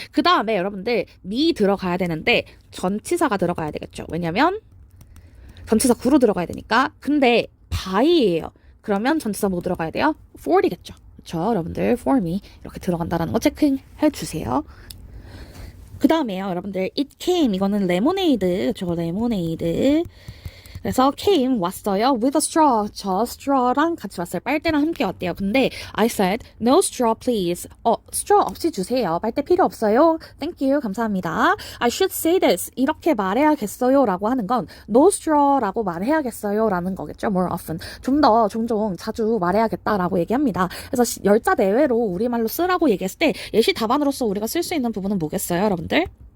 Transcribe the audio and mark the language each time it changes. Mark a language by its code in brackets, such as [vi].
[ko] 그 다음에 여러분들 me 들어가야 되는데 전치사가 들어가야 되겠죠. 왜냐면 전치사 구로 들어가야 되니까. 근데 by예요. 그러면 전치사 뭐 들어가야 돼요? for이겠죠. 그쵸? 여러분들 for me 이렇게 들어간다는 거 체크해 주세요. 그 다음에요. 여러분들 [en] it came [ko] 이거는 lemonade. 그쵸? lemonade. 그래서 came 왔어요. [en] with a straw. [ko] 저 straw랑 같이 왔어요. 빨대랑 함께 왔대요. [en] 근데 I said no straw please. [ko] straw 없이 주세요. 빨대 필요 없어요. [en] Thank you. [ko] 감사합니다. [en] I should say this. [ko] 이렇게 말해야겠어요 라고 하는 건 no straw라고 말해야겠어요 라는 거겠죠. [en] more often. [ko] 좀 더 종종 자주 말해야겠다라고 얘기합니다. 그래서 열자 내외로 우리말로 쓰라고 얘기했을 때 예시 답안으로서 우리가 쓸 수 있는 부분은 뭐겠어요, 여러분들?